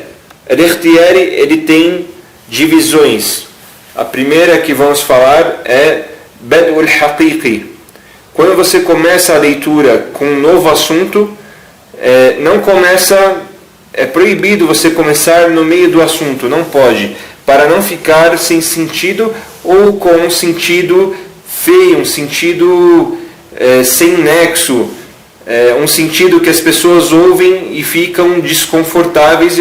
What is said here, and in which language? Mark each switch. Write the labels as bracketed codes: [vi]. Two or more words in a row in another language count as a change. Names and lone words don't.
[pt] Al-Ikhtiyari, ele tem divisões. A primeira que vamos falar é [ar] بدء الحقيقي. [pt] Quando você começa a leitura com um novo assunto, é proibido você começar no meio do assunto, não pode, para não ficar sem sentido ou com um sentido feio, um sentido sem nexo, um sentido que as pessoas ouvem e ficam desconfortáveis.